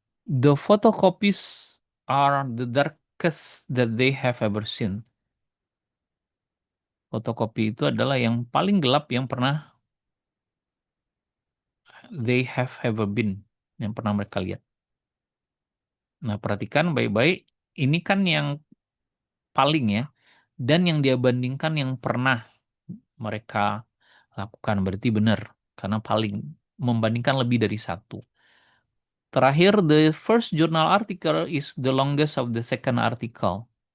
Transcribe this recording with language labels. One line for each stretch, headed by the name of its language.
English: The photocopies are the darkest that they have ever seen.
Indonesian: Fotokopi itu adalah yang paling gelap yang pernah
English: they have ever been.
Indonesian: Yang pernah mereka lihat. Nah, perhatikan baik-baik. Ini kan yang paling ya. Dan yang dia bandingkan yang pernah mereka lakukan. Berarti benar. Karena paling membandingkan lebih dari satu.
English: Terakhir, the first journal article is the longest of the second article.